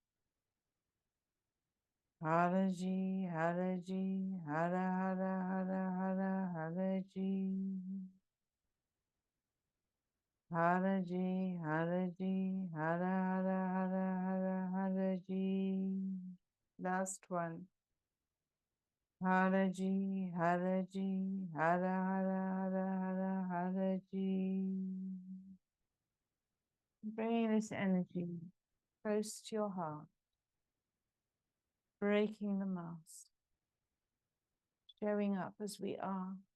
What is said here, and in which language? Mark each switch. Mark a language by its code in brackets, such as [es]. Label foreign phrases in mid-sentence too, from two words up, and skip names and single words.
[en] Haraji, Haraji, Hara, Hara, Hara, Hara, Haraji. Haraji, Haraji, Hara, Hara, Hara, Hara, Haraji. Last one. Haraji, Haraji, Hara, Hara, Hara, Hara, Haraji. Bringing this energy close to your heart, breaking the mask, showing up as we are,